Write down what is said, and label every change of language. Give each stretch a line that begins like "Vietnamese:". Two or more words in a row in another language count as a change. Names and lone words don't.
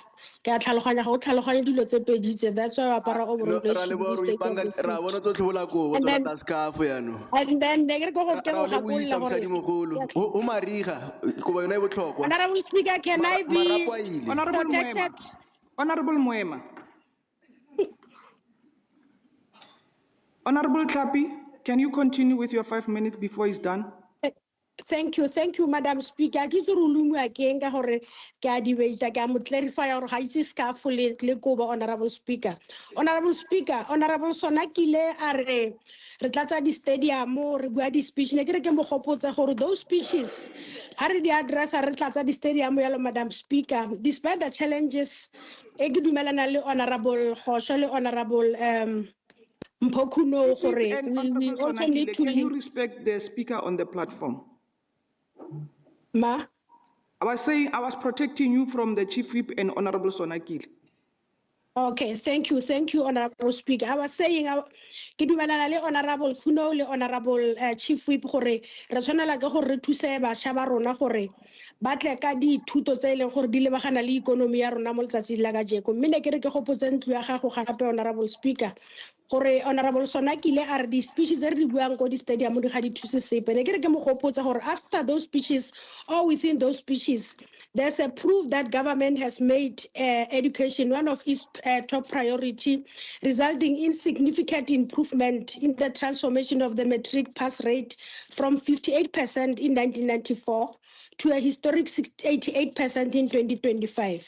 English: That's why I Honorable Speaker, can I be protected? Honorable Moema. Honorable Tlhapi, can you continue with your 5 minutes before it's done? Thank you, Madam Speaker.
Tswana: Ke se rulumu again ka gore ke a debate ka mo clarify gore ga itse scarf le kobo. Honorable Speaker, Honorable Sonakile are re tlatsa di stadium re bua di speech ne ke mo gopotsa gore
English: those speeches
Tswana: ha re di address re tlatsa di stadium yalo.
English: Madam Speaker, despite the challenges
Tswana: e ke dumelana le
English: Honorable Khosha le Honorable Mphokuno gore we also need to can you respect the speaker on the platform? Ma? I was saying I was protecting you from the Chief Whip and Honorable Sonakile. Okay, thank you, Honorable Speaker. I was saying,
Tswana: ke dumelana le Honorable Kuno le Honorable Chief Whip gore re tshwanela ke gore re thuse bašwa ba rona gore ba tle ka dithuto tse e leng gore di lebagana le ikonomi ya rona mo letsatsing la kajeko. Mme ne ke re ke gopotse ntlo ya gago gape, Honorable Speaker, gore Honorable Sonakile are di speeches tse re di buang ko di stadium di ga di thuse sepe. Ne ke re ke mo gopotsa gore
English: after those speeches or within those speeches, there's a proof that government has made education one of its top priority, resulting in significant improvement in the transformation of the matric pass rate from 58% in 1994 to a historic 88% in 2025.